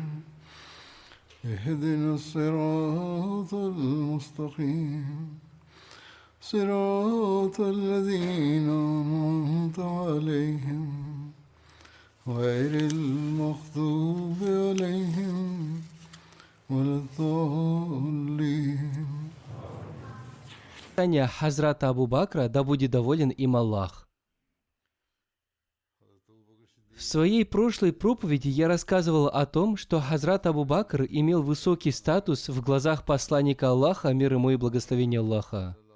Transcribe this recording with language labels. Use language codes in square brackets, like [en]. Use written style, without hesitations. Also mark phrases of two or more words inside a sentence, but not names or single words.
[ar] اهدنا الصراط المستقيم صراط الذين أنعمت عليهم غير المغضوب عليهم ولا الضالين. [ru] Хазрата Абу Бакра, да будет доволен им Аллах. В своей прошлой проповеди я рассказывал о том, что Хазрат Абу Бакр имел высокий статус в глазах посланника Аллаха, мир ему и благословение Аллаха.